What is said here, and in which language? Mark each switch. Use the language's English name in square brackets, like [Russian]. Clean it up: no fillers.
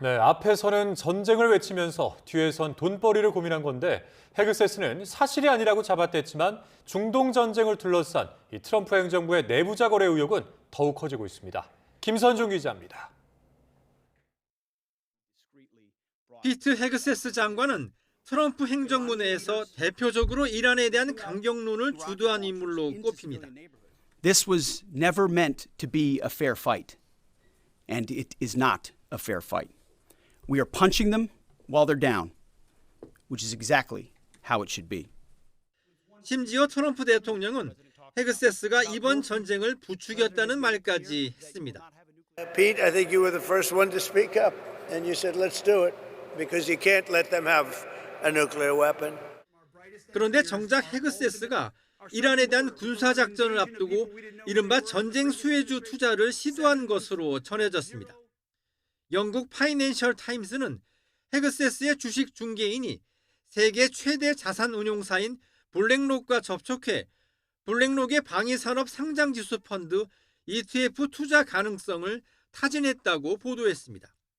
[Korean] 네, 앞에서는 전쟁을 외치면서 뒤에선 돈벌이를 고민한 건데 헤그세스는 사실이 아니라고 잡아댔지만 중동 전쟁을 둘러싼 이 트럼프 행정부의 내부자 거래 의혹은 더욱 커지고 있습니다. 김선중 기자입니다. 피트 헤그세스 장관은 트럼프 행정부 내에서 대표적으로 이란에 대한 강경론을 주도한 인물로 꼽힙니다. [English] This was never meant to be a fair fight, and it is not a fair fight. We are punching them while they're down, which is exactly how it should be. [Korean] 심지어 트럼프 대통령은 헤그세스가 이번 전쟁을 부추겼다는 말까지 했습니다. [English] Pete, I think you were the first one to speak up, and you said, let's do it, because you can't let them have a nuclear weapon. [Korean] 그런데 정작 헤그세스가 이란에 대한 군사작전을 앞두고 이른바 전쟁 수혜주 투자를 시도한 것으로 전해졌습니다. 영국 파이낸셜 타임스는 헤그세스의 주식 중개인이 세계 최대 자산 운용사인 블랙록과 접촉해 블랙록의 방위산업 상장지수 펀드 ETF 투자 가능성을 타진했다고 보도했습니다.